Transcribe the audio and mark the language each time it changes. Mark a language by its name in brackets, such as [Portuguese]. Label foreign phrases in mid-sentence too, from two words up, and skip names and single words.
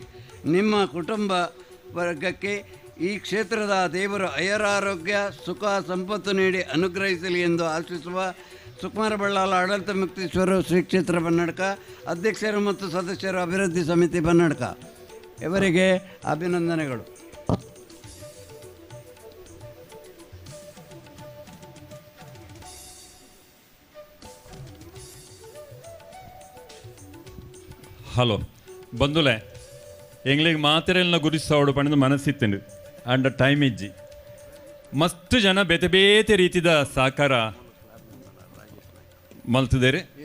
[Kannada] ನಿಮ್ಮ ಕುಟುಂಬ ವರ್ಗಕ್ಕೆ ಈ ಕ್ಷೇತ್ರದ ದೇವರು ಐರಾರೋಗ್ಯ, ಸುಖ, ಸಂಪತ್ತು ನೀಡಿ ಅನುಗ್ರಹಿಸಲಿ ಎಂದು ಆಶಿಸುವ ಸುಕುಮಾರ ಬಳ್ಳಾಳ ಆಡಳಿತ ಮುಕ್ತೇಶ್ವರ ಶ್ರೀ ಕ್ಷೇತ್ರ ಬನ್ನಡ್ಕ ಅಧ್ಯಕ್ಷರು ಮತ್ತು ಸದಸ್ಯರು, ಅಭಿವೃದ್ಧಿ ಸಮಿತಿ ಬನ್ನಡ್ಕ ಇವರಿಗೆ ಅಭಿನಂದನೆಗಳು. [Tulu] ಹಲೋ ಬಂಧುಲೆ, ಎಂಗ್ಲಿಗೆ ಮಾತೆರೆಲ್ಲ ಗುರಿಸೋಡು ಪಂಡ ಮನಸ್ಸಿತ್ತೇನೆ ಅಂಡ ಟೈಮ್ ಇಜ್ಜಿ ಮಸ್ತ್ ಜನ ಬೇತೆ ಬೇತೆ ರೀತಿದ ಸಹಕಾರ ಮಲ್ತಿದ್ದಾರೆ.